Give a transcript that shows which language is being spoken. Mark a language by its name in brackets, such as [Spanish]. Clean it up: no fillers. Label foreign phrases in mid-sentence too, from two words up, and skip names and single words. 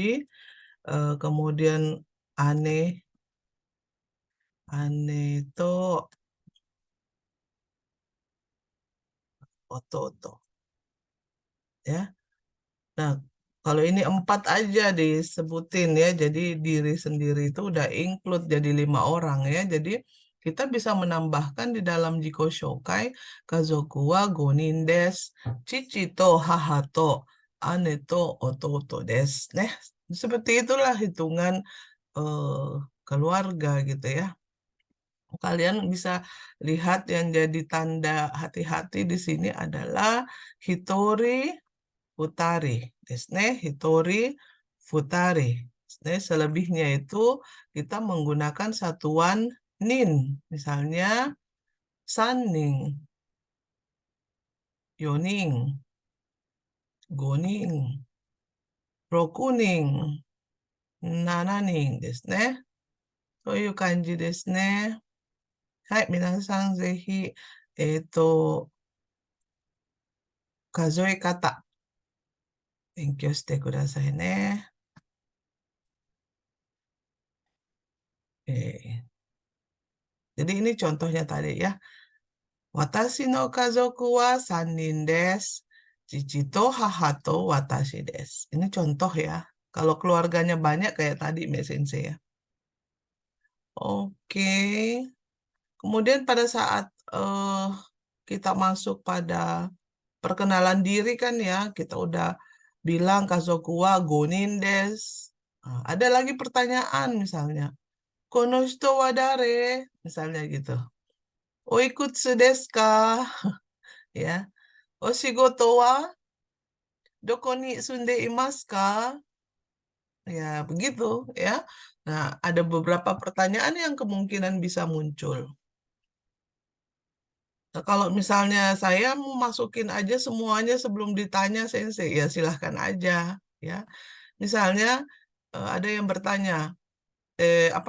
[Indonesian] Kemudian aneh, aneh itu oto-oto ya. Nah, kalau ini empat aja disebutin ya, jadi diri sendiri itu udah include jadi lima orang ya. Jadi kita bisa menambahkan di dalam [Japanese] 自己紹介、家族は五人です, 父と母と、姉と弟です. [Indonesian] Nah, seperti itulah hitungan eh, keluarga gitu ya. Kalian bisa lihat yang jadi tanda hati-hati di sini adalah [Japanese] 一人二人. ですね一人二人. [Indonesian] Desne selebihnya itu kita menggunakan satuan nin. [Japanese] Misalnya 三人、四人、五人、六人、七人ですね。そういう感じですね。はい、皆さんぜひ、数え方、勉強してくださいね。 [Indonesian] えーjadi ini contohnya tadi ya. [Japanese] 私の家族は3人です. 父と母と私です. [Indonesian] Ini contoh ya. Kalau keluarganya banyak kayak tadi Mbak Sensei ya. Oke. Kemudian pada saat eh, kita masuk pada perkenalan diri kan ya, kita udah bilang [Japanese] 家族は5人です. [Indonesian] Nah, ada lagi pertanyaan misalnya. [Japanese] この人は誰? [Indonesian] Misalnya gitu. [Japanese] おいくつですか? Ya. お仕事はどこに住んでいますか? [Indonesian] Ya, begitu ya. Nah, ada beberapa pertanyaan yang kemungkinan bisa muncul. Nah, kalau misalnya saya mau masukin aja semuanya sebelum ditanya sensei, ya silahkan aja ya. Misalnya ada yang bertanya, apa?